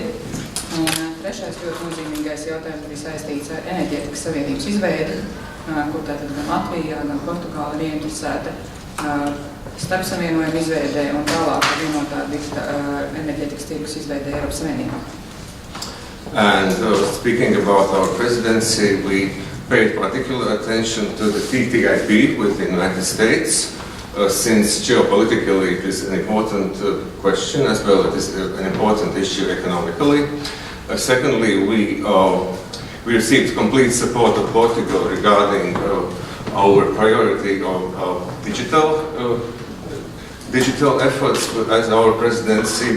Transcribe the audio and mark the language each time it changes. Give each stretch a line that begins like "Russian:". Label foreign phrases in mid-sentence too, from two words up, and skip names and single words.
Latvian: Un trešais ļoti nozīmīgais jautājums arī saistīts ar enerģētikas savienības izveidi, kur tātad gan Latvijā, gan Portugāla ir ieinteresēta starpsavienojumu izveidē un tālāk vienotā enerģētikas tirgus izveidē Eiropas Savienībā.
English: And speaking about our presidency, we paid particular attention to the TTIP with the United States. Since geopolitically it is an important question as well as it is an important issue economically. Secondly, we received complete support of Portugal regarding our priority of digital efforts as our presidency.